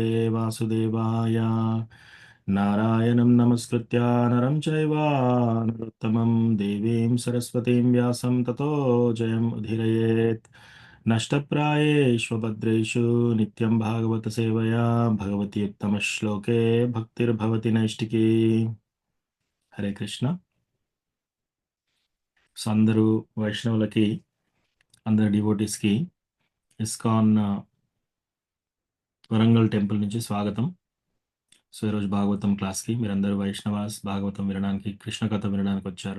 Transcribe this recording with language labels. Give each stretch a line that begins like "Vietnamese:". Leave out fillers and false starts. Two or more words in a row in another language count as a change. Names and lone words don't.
Sanskrit: वासुदेवाय नारायणं नमस्कृत्य नरं चैव नरोत्तमं देवीं सरस्वतीं व्यासं ततो जयम् उदीरयेत् नष्टप्रायेषु भद्रेषु नित्यं भागवत सेवया भगवति उत्तमश्लोके भक्तिर्भवति नैष्टिकी हरे कृष्ण
Telugu: సో అందరూ వైష్ణవులకి అందరు డివోటీస్కి ఇస్కాన్ వరంగల్ టెంపుల్ నుంచి స్వాగతం. సో ఈరోజు భాగవతం క్లాస్కి మీరందరూ వైష్ణవాస్ భాగవతం వినడానికి కృష్ణ కథ వినడానికి వచ్చారు.